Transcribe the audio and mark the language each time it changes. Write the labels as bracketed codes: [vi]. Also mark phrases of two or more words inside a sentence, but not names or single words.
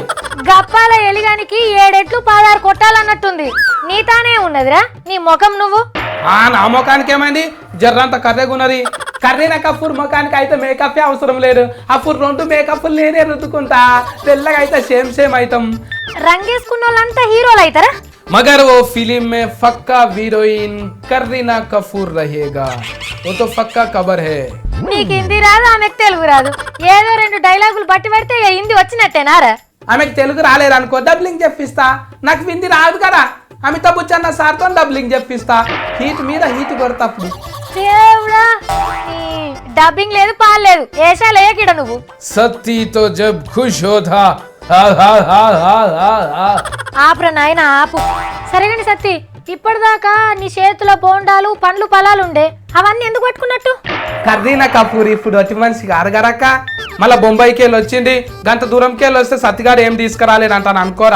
[te] గప్పాల ఎలిగానికి 7 ఎట్లు 16 కొట్టాలన్నట్టుంది. నీతానే ఉన్నదిరా నీ ముఖం నువ్వు. నా ముఖానికి ఏమైంది? జర్రంత కర్రెగున్నది. కరీనా కపూర్ ముఖానికి అయితే మేకప్ అవసరం లేదు. అప్పుడు 2 మేకప్లు నేనే రుద్దుకుంటా, తెల్లగా అయితే సేమ్ సేమ్ అవుతాం. రంగేసుకున్న వాళ్ళంతా హీరోలు అవుతారా? [hi] मगर वो फिल्म में पक्का हीरोइन करीना कपूर रहेगा, वो तो पक्का खबर है. [te] నీకు హిందీ రాదు, ఆమెకు తెలుగు రాదు. ఏదో 2 డైలాగులు బట్టి పెడితే ఇక హిందీ వచ్చినట్టేనారా? ఆమెకు తెలుగు రాలేదనుకో, డబ్లింగ్ చెప్పిస్తా. నాకు హిందీ రాదు కదా, అమితాబ్ బచ్చన్ సార్తో డబ్లింగ్ చెప్పిస్తా. హీట్ మీద హీట్ కొడతప్పుడు. దేవుడా, డబ్బింగ్ లేదు, పాలు లేదు, ఏషాలు ఏకిడ నువ్వు. [hi] సత్తి तो जब खुश होता. [te] ఆపురా నాయన ఆపు. సరేగాని సత్తి, ఇప్పటిదాకా నీ చేతుల బోండాలు పండ్లు పొలాలు ఉండే, అవన్నీ ఎందుకు పట్టుకున్నట్టు? కరీనా కపూర్ ఇప్పుడు వచ్చి మనిషికి అరగరక్క, మళ్ళీ బొంబాయికి వెళ్ళి వచ్చింది. గంట దూరంకి వెళ్ళి వస్తే సత్తిగాడు ఏం తీసుకురాలేని అంటాను అనుకోరా.